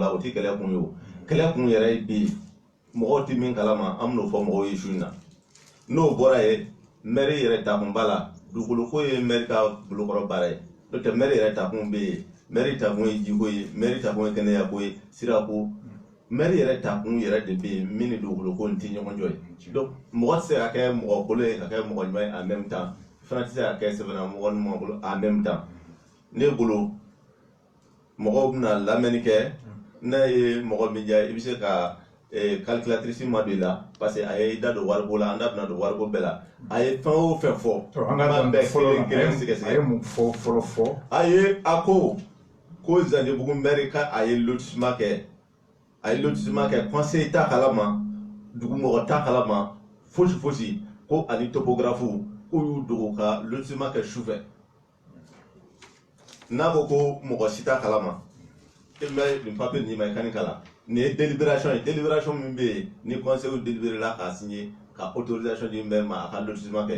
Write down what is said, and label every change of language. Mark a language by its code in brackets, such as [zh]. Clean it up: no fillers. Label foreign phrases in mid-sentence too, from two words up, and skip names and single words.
[bm] la o tɛ kɛlɛ kun ye o kɛlɛ kun yɛrɛ ye bi mɔgɔw tɛ min kalama an bɛn'o fɔ mɔgɔw ye su in na n'o bɔra ye maire yɛrɛ takun b'a la dugukolo ko ye maire ka bolokɔrɔ baara ye n'o tɛ maire yɛrɛ takun bɛ yen maire takun ye jiko ye maire takun ye kɛnɛyako ye sirako maire yɛrɛ takun yɛrɛ de bɛ yen min ni dugukolo ko in tɛ ɲɔgɔn jɔ ye donc mɔgɔ tɛ se ka kɛ mɔgɔ kolon ye ka kɛ mɔgɔ ɲuman ye [fr] en même temps [bm] fana tɛ se ka kɛ sɛbɛnna mɔgɔ ɲuman bolo [fr] en même temps [bm] ne bolo mɔgɔw bɛna lamɛnni kɛ n'a ye mɔgɔ min diya i bɛ se ka calculatrice ma don i la parce que a ye da don wariko la an da bɛna don wariko bɛɛ la a ye fɛn o fɛn fɔ an ka bɛɛ kelen sɛgɛsɛgɛ a ye mun fɔ fɔlɔ fɔ a ye a ko Zanjibugu maire ka a ye lotissement kɛ conseil t'a kalama dugumɔgɔ t'a kalama fosi ko ani topographe ko y'u dogo ka lotissement kɛ sufɛ n'a ko mɔgɔ si t'a kalama e bɛ nin papier nin ma i ka nin kalan nin ye délibération min bɛ yen ni [fr] conseil délibéré [bm] la k'a signé ka autorisation di maire ma a ka lotissement kɛ